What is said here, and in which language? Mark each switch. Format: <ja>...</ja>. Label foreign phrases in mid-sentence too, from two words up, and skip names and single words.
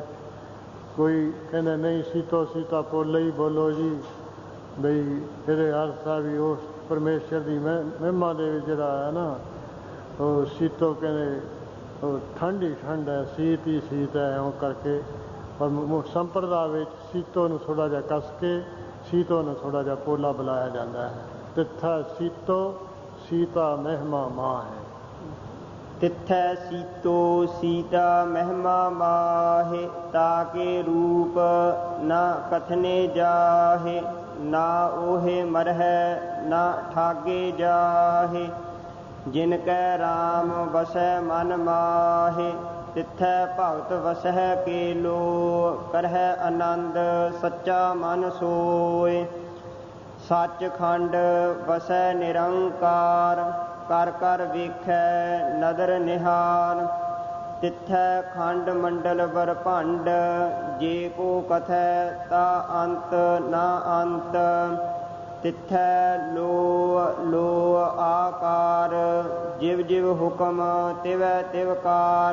<pa>ਕੋਈ ਕਹਿੰਦਾ ਨਹੀਂ ਸੀਤੋ ਸੀਤਾ ਪੋਲਾ ਹੀ ਬੋਲੋ ਜੀ, ਬਈ ਇਹਦੇ ਅਰਥ ਆ ਵੀ ਉਸ ਪਰਮੇਸ਼ਰ ਦੀ ਮਹਿਮਾ ਦੇ ਵਿੱਚ ਜਿਹੜਾ ਹੈ ਨਾ, ਉਹ ਸੀਤੋ ਕਹਿੰਦੇ ਉਹ ਠੰਡ ਹੀ ਠੰਡ ਹੈ, ਸੀਤ ਹੀ ਸੀਤ ਹੈ, ਇਉਂ ਕਰਕੇ। ਪਰ ਸੰਪਰਦਾ ਵਿੱਚ ਸੀਤੋ ਨੂੰ ਥੋੜ੍ਹਾ ਜਿਹਾ ਕੱਸ ਕੇ ਸੀਤੋ ਨੂੰ ਥੋੜ੍ਹਾ ਜਿਹਾ ਪੋਲਾ ਬੁਲਾਇਆ ਜਾਂਦਾ ਹੈ। ਤਿੱਥਾ ਸੀਤੋ ਸੀਤਾ ਮਹਿਮਾ ਮਾਂ ਹੈ। ਤਿਥੈ ਸੀਤੋ ਸੀਤਾ ਮਹਿਮਾ ਮਾਹਿ, ਤਾਕੇ ਰੂਪ ਨ ਕਥਨੇ ਜਾਹਿ, ਨਾ ਓਹਿ ਮਰਹਿ ਨਾ ਠਾਗੇ ਜਾਹਿ, ਜਿਨਕੈ ਰਾਮ ਵਸੈ ਮਨ ਮਾਹਿ, ਤਿਥੈ ਭਗਤ ਵਸਹਿ ਕੇਲੋ, ਕਰਹਿ ਅਨੰਦ ਸਚਾ ਮਨ ਸੋਇ, ਸਚ ਖੰਡ ਵਸੈ ਨਿਰੰਕਾਰ, ਕਰ ਕਰ ਵੇਖੈ ਨਦਰ ਨਿਹਾਲ, ਤਿੱਥੈ ਖੰਡ ਮੰਡਲ ਬਰ ਭੰਡ ਜੇ ਕੋ ਕਥੈ ਤਾ ਅੰਤ ਨਾ ਅੰਤ ਤਿੱਥੈ ਲੋ ਲੋ ਆਕਾਰ ਜਿਵ ਜਿਵ ਹੁਕਮ ਤਿਵੈ ਤਿਵ ਕਾਰ।</pa>